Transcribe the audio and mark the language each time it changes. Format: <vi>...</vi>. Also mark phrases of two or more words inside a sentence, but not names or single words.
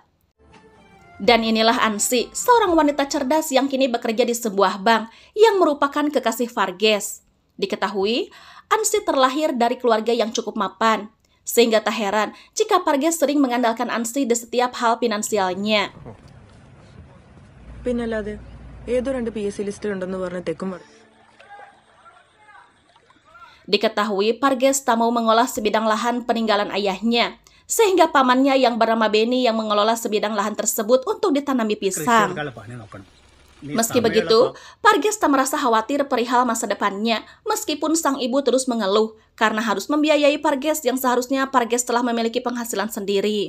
<id>Dan inilah Ansi, seorang wanita cerdas yang kini bekerja di sebuah bank yang merupakan kekasih Parges. Diketahui, Ansi terlahir dari keluarga yang cukup mapan, sehingga tak heran jika Parges sering mengandalkan Ansi di setiap hal finansialnya.</id> <ml>പിന്നല്ലാതെ ഏതോ 2 PSC ലിസ്റ്റിലുണ്ടെന്ന് പറഞ്ഞ തെക്കും</ml> <id>Diketahui Parges tak mau mengolah sebidang lahan peninggalan ayahnya, sehingga pamannya yang bernama Benny yang mengelola sebidang lahan tersebut untuk ditanami pisang. Meski begitu, Parges tak merasa khawatir perihal masa depannya, meskipun sang ibu terus mengeluh karena harus membiayai Parges yang seharusnya Parges telah memiliki penghasilan sendiri.</id>